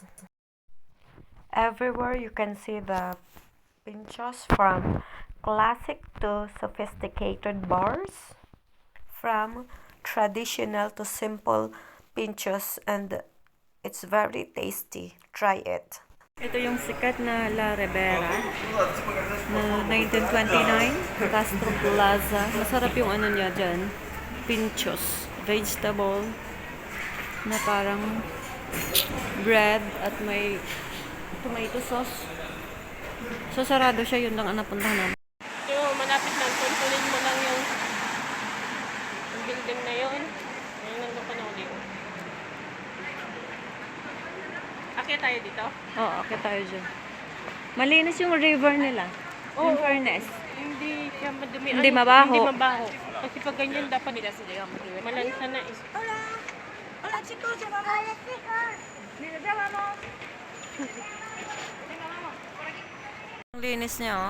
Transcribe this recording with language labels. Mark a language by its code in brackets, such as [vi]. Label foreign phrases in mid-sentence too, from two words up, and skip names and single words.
[en] Everywhere you can see the pintxos, from classic to sophisticated bars, from traditional to simple pintxos, and it's very tasty. Try it. [tl] Ito yung sikat na La Ribera na 1929 Castro Plaza. Masarap yung ano niya dyan, pintxos, vegetable na parang bread at may [en] tomato sauce. [tl] So sarado siya, yun lang ang napuntahan namin. Yung malapit lang, kontrolin mo lang yung building na yun. Ayun lang pa na ulit. Akyat tayo dito? Oo, akyat tayo dyan. Malinis yung river nila. [en] In fairness. [tl] Hindi siya madumi. Hindi mabaho. Hindi mabaho. Kasi pag ganyan dapat nila sila malansa na eh. [es] Hola chicos, hola chicos. Mira, ya vamos. [tl] Ang linis niya, oh.